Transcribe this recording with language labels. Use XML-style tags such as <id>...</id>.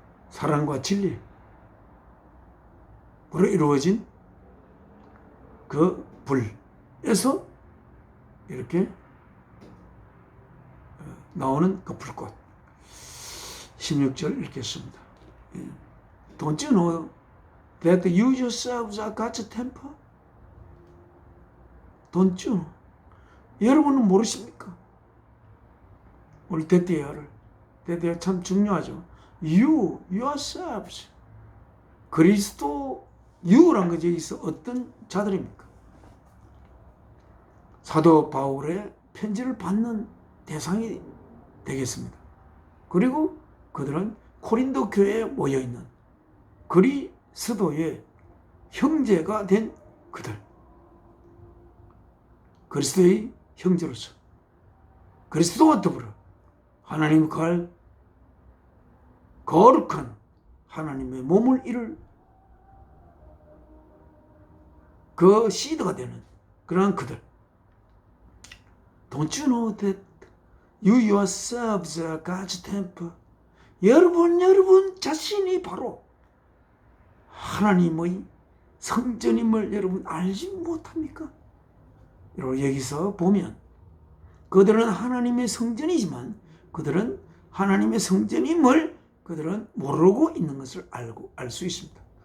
<ko>사랑과 진리로 이루어진 그 불에서 이렇게 나오는 그 불꽃. 16절 읽겠습니다.</ko> <en>Don't you know that you yourselves are God's temple? Don't you know?</en> <ko>여러분은 모르십니까? 우리 대대어를 참 중요하죠.</ko> <en>You yourselves.</en> <ko>그리스도 you란 것이 여기서 어떤 자들입니까? 사도 바울의 편지를 받는 대상이 되겠습니다. 그리고 그들은 코린도 교회에 모여있는 그리스도의 형제가 된 그들. 그리스도의 형제로서 그리스도와 더불어 하나님 거룩한 하나님의 몸을 이룰 그 시드가 되는 그러한 그들.</ko> <en>Don't you know that you yourselves are God's temple?</en> <ko>여러분 자신이 바로 하나님의 성전임을 여러분 알지 못합니까? 여러분 여기서 보면 그들은 하나님의 성전이지만 그들은 하나님의 성전임을 그들은 모르고 있는 것을 알 수 있습니다.</ko>